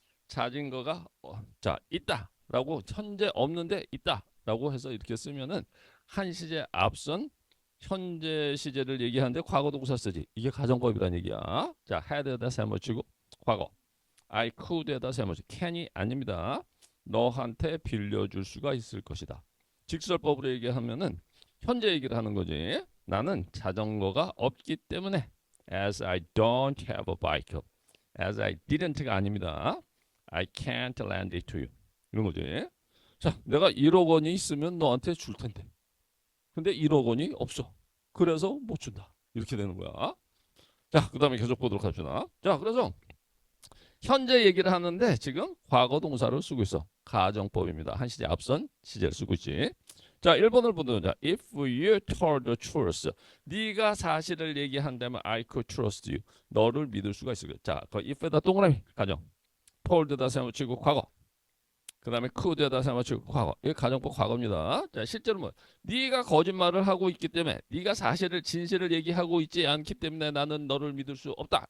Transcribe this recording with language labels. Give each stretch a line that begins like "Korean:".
Korean: 자전거가 자, 있다라고 현재 없는데 있다라고 해서 이렇게 쓰면은 한 시제 앞선 현재 시제를 얘기하는데 과거 동사 쓰지. 이게 가정법이라는 얘기야. 자, had에다 세모 치고 과거.
English: I could
Korean: 에다 세모 치. can이 아닙니다. 너한테 빌려줄 수가 있을 것이다. 직설법으로 얘기하면은 현재 얘기를 하는 거지. 나는 자전거가 없기 때문에
English: as I don't have a bike. as I didn't가
Korean: 아닙니다.
English: I can't lend it to you.
Korean: 이런 거지. 자, 내가 1억 원이 있으면 너한테 줄 텐데. 근데 1억 원이 없어. 그래서 못 준다. 이렇게 되는 거야. 자, 그 다음에 계속 보도록 합시다. 자, 그래서 현재 얘기를 하는데 지금 과거 동사를 쓰고 있어. 가정법입니다. 한 시제 앞선 시제를 쓰고 있지. 자, 1번을 보자.
English: If you told the truth.
Korean: 네가 사실을 얘기한다면
English: I could trust you.
Korean: 너를 믿을 수가 있을 거야. 자, 그 if에다 동그라미 가정. told에다 세워치고 과거. 그 다음에 could에다 세워치고 과거. 이게 가정법 과거입니다. 자, 실제로 뭐 네가 거짓말을 하고 있기 때문에 네가 사실을 진실을 얘기하고 있지 않기 때문에 나는 너를 믿을 수 없다.